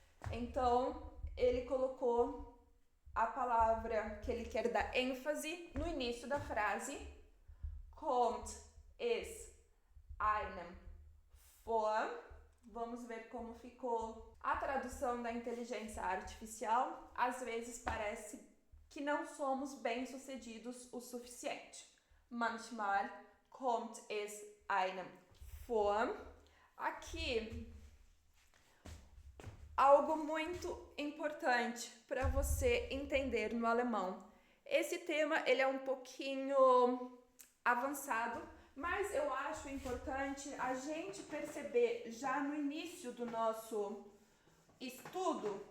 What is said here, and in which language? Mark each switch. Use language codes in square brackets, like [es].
[pt] Então, ele colocou a palavra que ele quer dar ênfase no início da frase. [de] Kommt es einem vor. [pt] Vamos ver como ficou a tradução da inteligência artificial. Às vezes parece que não somos bem-sucedidos o suficiente. [de] Manchmal kommt es einem vor. [pt] Aqui, algo muito importante para você entender no alemão. Esse tema ele é um pouquinho avançado, mas eu acho importante a gente perceber já no início do nosso estudo.